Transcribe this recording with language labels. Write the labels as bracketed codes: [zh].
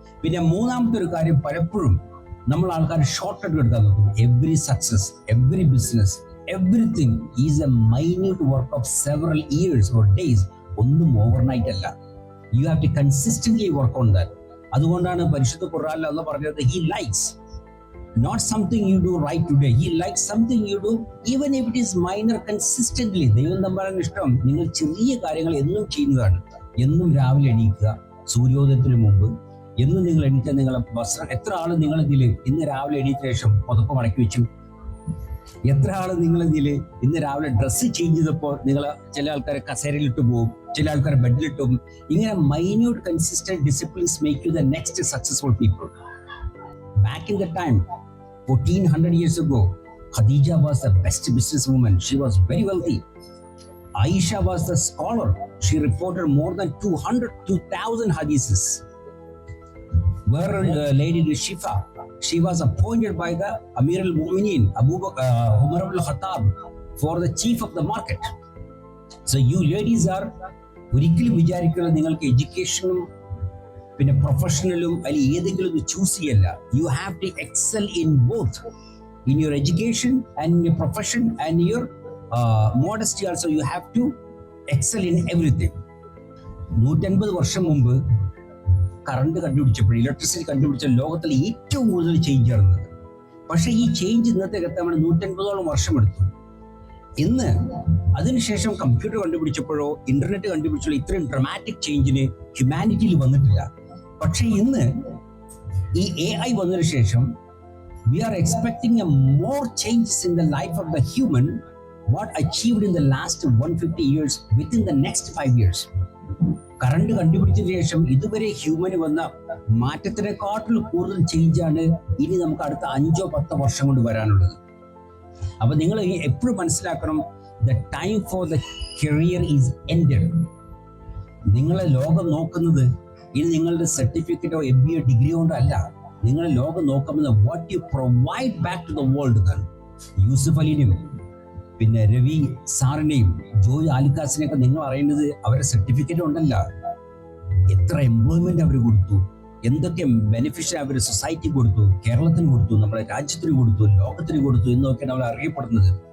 [ml] പിന്നെ മൂന്നാമത്തെ ഒരു കാര്യം, പലപ്പോഴും നമ്മൾ ആൾക്കാർ ഷോർട്ട് കട്ട് എടുക്കാൻ നോക്കും. [en] Every success, every business, everything is a minute work of several years or days. [ml] ഒന്നും ഓവർനൈറ്റ് അല്ല. [en] You have to consistently work on that. [ml] അതുകൊണ്ടാണ് പരിശുദ്ധ ഖുർആനിൽ അല്ലാഹ് പറഞ്ഞത്, [en] He likes not something you do right today, he likes something you do even if it is minor consistently. [ml] ദൈവം തമ്പുരാന് ഇഷ്ടം നിങ്ങൾ ചെറിയ കാര്യങ്ങൾ എന്നും ചെയ്യുന്നതാണ്. എന്നും രാവിലെ എണീക്കുക സൂര്യോദയത്തിന് മുമ്പ്. എന്നും നിങ്ങൾ എണീറ്റാൽ നിങ്ങളെ വസ്ത്രം, എത്ര ആൾ നിങ്ങളിതിൽ ഇന്ന് രാവിലെ എണീറ്റ ശേഷം പുതപ്പ് മടക്കി വെച്ചു? എത്ര ആൾ നിങ്ങളിതിൽ ഇന്ന് രാവിലെ ഡ്രസ്സ് ചേഞ്ച് ചെയ്തപ്പോൾ നിങ്ങൾ ചില ആൾക്കാരെ കസേരയിലിട്ട് പോകും, ചില ആൾക്കാരെ ബെഡിലിട്ട് പോകും. ഇങ്ങനെ [en] Minute consistent disciplines make you the next successful people. Back in the time, 1400 years ago, Khadija was the best businesswoman. She was very wealthy. Aisha was the scholar. She reported more than 2,000 hadiths. Where Lady Shifa, she was appointed by the Amir al-Mu'minin, Umar al-Khattab, for the chief of the market. So you ladies are [ml] ഒരിക്കലും വിചാരിക്കുന്നത് നിങ്ങൾക്ക് എഡ്യൂക്കേഷനും പിന്നെ പ്രൊഫഷണലും അല്ലെങ്കിൽ ഏതെങ്കിലും choose ചെയ്യല്ല. [en] You have to excel in both, in your education and in your profession and your modesty also. You have to excel in everything. [ml] 150 വർഷം മുമ്പ് current കണ്ടുപിടിച്ചപ്പോൾ, electricity കണ്ടുപിടിച്ച ലോകത്തിൽ ഏറ്റവും കൂടുതൽ ചേഞ്ച് നടന്നത്. പക്ഷേ ഈ ചേഞ്ച് ഇന്നത്തെ എത്താൻ 150ഓളം വർഷമെടുത്തു. ഇന്ന് അതിനുശേഷം കമ്പ്യൂട്ടർ കണ്ടുപിടിച്ചപ്പോഴോ ഇന്റർനെറ്റ് കണ്ടുപിടിച്ചപ്പോഴോ ഇത്രയും ഡ്രമാറ്റിക് ചേഞ്ചിന് ഹ്യൂമാനിറ്റിയിൽ വന്നിട്ടില്ല. പക്ഷെ ഇന്ന് ഈ AI വന്നതിന് ശേഷം [en] we are expecting a more changes in the life of the human what achieved in the last 150 years within the next 5 years. [ml] Current കണ്ടുപിടിച്ചതിന് ശേഷം ഇതുവരെ ഹ്യൂമന് വന്ന മാറ്റത്തിനെക്കാട്ടിലും കൂടുതൽ ചേഞ്ചാണ് ഇനി നമുക്ക് അടുത്ത 5-10 വർഷം കൊണ്ട് വരാനുള്ളത്. അപ്പൊ നിങ്ങൾ എപ്പോഴും മനസ്സിലാക്കണം, [en] the time for the career is ended. [ml] നിങ്ങളെ ലോകം നോക്കുന്നത് ഇനി നിങ്ങളുടെ സർട്ടിഫിക്കറ്റോ MBA ഡിഗ്രി കൊണ്ടോ അല്ല. നിങ്ങളെ ലോകം നോക്കുന്നത് [en] What you provide back to the world. [ml] Yusuf അലിനെയും പിന്നെ രവി സാറിനെയും ജോയ് ആലിക്കാസിനെയൊക്കെ നിങ്ങൾ അറിയേണ്ടത് അവരുടെ സർട്ടിഫിക്കറ്റ് കൊണ്ടല്ല, എത്ര എംപ്ലോയ്മെന്റ് അവർ കൊടുത്തു, എന്തൊക്കെ ബെനിഫിഷ്യൽ അവർ സൊസൈറ്റി കൊടുത്തു, കേരളത്തിന് കൊടുത്തു, നമ്മുടെ രാജ്യത്തിന് കൊടുത്തു, ലോകത്തിന് കൊടുത്തു എന്നൊക്കെയാണ് അവർ അറിയപ്പെടുന്നത്.